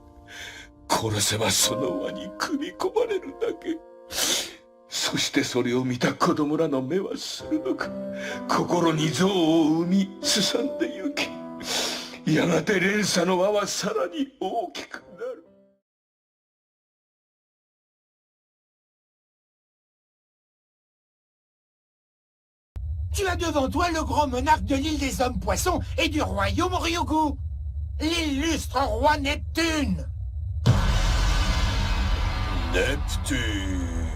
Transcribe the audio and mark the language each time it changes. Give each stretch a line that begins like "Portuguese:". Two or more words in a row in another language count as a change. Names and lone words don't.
Japanese: 殺せばその輪に組み込まれるだけ。そしてそれを見た子供らの目は鋭く、心に憎悪を生みすさんでゆき、やがて連鎖の輪はさらに大きくなる。
French: Tu as devant toi le grand monarque de l'île des hommes-poissons et du royaume Ryoku, l'illustre roi Neptune. Neptune.